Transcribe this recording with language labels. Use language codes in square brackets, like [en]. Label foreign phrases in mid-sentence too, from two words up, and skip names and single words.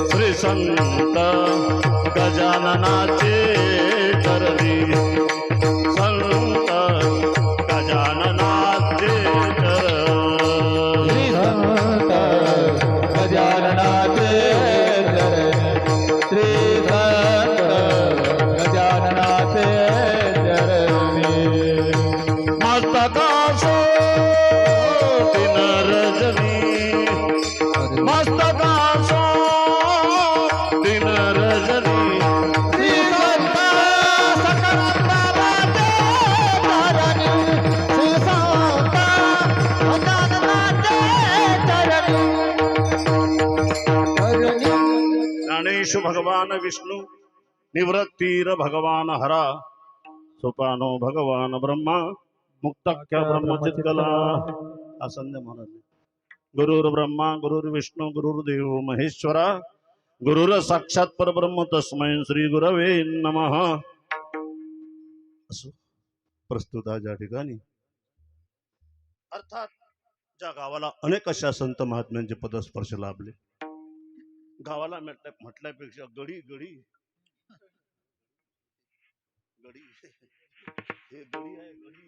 [mr] श्री संत गजाननाचे चरणी, संत गजाननाचे चरणी. श्री संत गजाननाचे चरणी, श्री संत गजाननाचे चरणी. मस्तकासो दिन रजनी, मस्तकासो दिन रजनी, श्री संत सखाराम बाबाचे चरणी, श्री संत गजाननाचे चरणी. [sa] ज्ञानेशु भगवान विष्णू, निवृत्तीर भगवान हरा, सोपानो भगवान ब्रह्मा, मुक्ताख्या ब्रह्मचित्कला. [mr] आसंद महाराज. [sa] गुरुर्ब्रह्मा गुरुर्विष्णू गुरुर्देव महेश्वरा, गुरुर साक्षात परब्रह्म तस्मै श्री गुरवे नमः. [mr] असो प्रस्तुत ज्या ठिकाणी अर्थात ज्या गावाला अनेक अशा संत महात्म्यांचे पदस्पर्श लाभले, गावाला म्हटल्यापेक्षा गडी गडी गडी हे गडी आहे गडी.